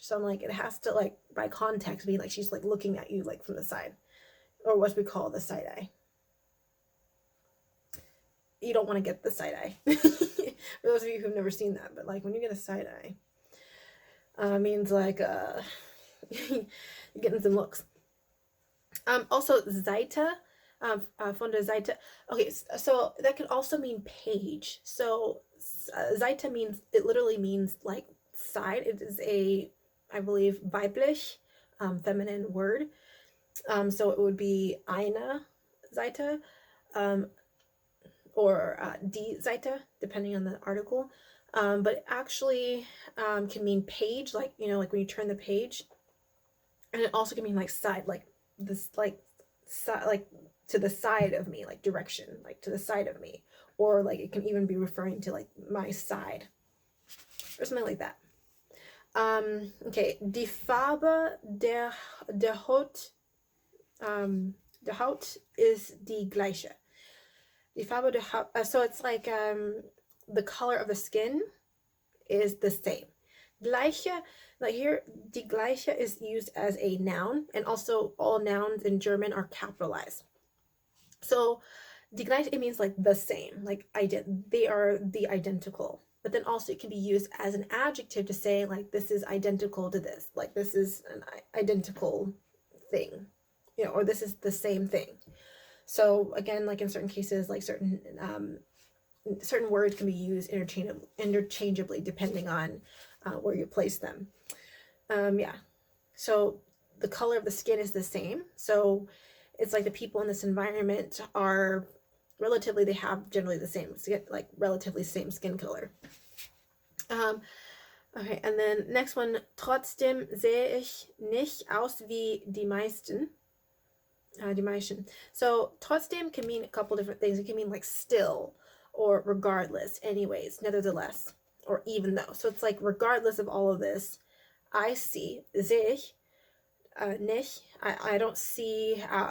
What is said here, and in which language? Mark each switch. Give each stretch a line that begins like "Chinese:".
English: So I'm like, it has to like by context be like she's like looking at you like from the side, or what we call the side eye. You don't want to get the side eye. For those of you who've never seen that, but like when you get a side eye, means like you're getting some looks.
German: Also Seite, von der Seite.
English: Okay, so that could also mean page. So Seite literally means like side. It is I believe, weiblich, feminine word. So it would be eine Seite, or die Seite, depending on the article. But it actually can mean page, like, like when you turn the page. And it also can mean like side, like this, like to the side of me, like direction, like to the side of me. Or like it can even be referring to like my side, or something like that.
German: Okay, die Farbe der Haut, der Haut ist die gleiche. Die Farbe der Haut,
English: so it's like the color of the skin is the same. Gleiche, like here, die gleiche is used as a noun, and also all nouns in German are capitalized. So die gleiche, it means like the same, like they are the identical. But then also it can be used as an adjective to say like this is identical to this, like this is an identical thing, or this is the same thing. So again, like in certain cases, like certain words can be used interchangeably depending on where you place them. Yeah. So the color of the skin is the same. So it's like the people in this environment are they have generally the same, like relatively same skin color. Okay, and then next one,
German: trotzdem sehe ich nicht aus wie die meisten. Die meisten.
English: So trotzdem can mean a couple different things. It can mean like still, or regardless, anyways, nevertheless, or even though. So it's like regardless of all of this, I see,
German: sehe ich nicht.
English: I don't see.